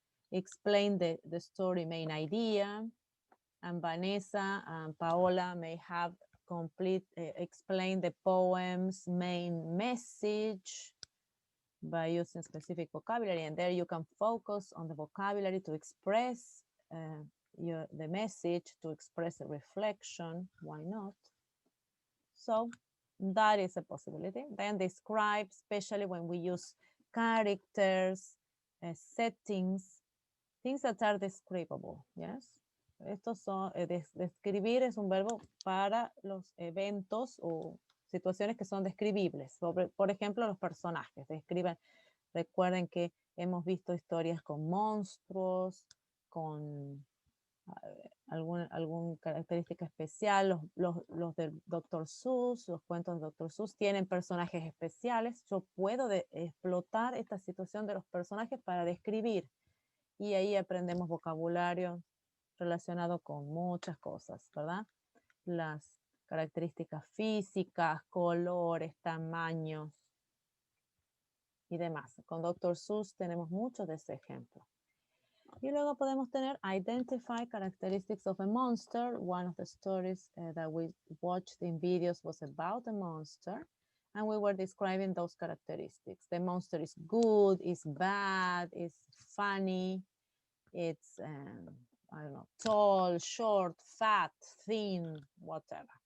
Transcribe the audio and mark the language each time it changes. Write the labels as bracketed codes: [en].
[en] Explain the story main idea, and Vanessa and Paola may have explain the poem's main message by using specific vocabulary, and there you can focus on the vocabulary to express the message, to express a reflection. Why not? So that is a possibility. Then describe, especially when we use characters, settings, things that are describable. Yes. [es] Estos son, describir es un verbo para los eventos o situaciones que son describibles. Por ejemplo, los personajes. Recuerden que hemos visto historias con monstruos, con alguna característica especial. Los del Dr. Seuss, los cuentos de Dr. Seuss tienen personajes especiales. Yo puedo explotar esta situación de los personajes para describir. Y ahí aprendemos vocabulario relacionado con muchas cosas, ¿verdad? Las características físicas, colores, tamaños y demás. Con Dr. Seuss tenemos muchos de ese ejemplo. Y luego podemos tener [en] identify characteristics of a monster. One of the stories that we watched in videos was about a monster, and we were describing those characteristics. The monster is good, is bad, is funny, it's, I don't know, tall, short, fat, thin, whatever.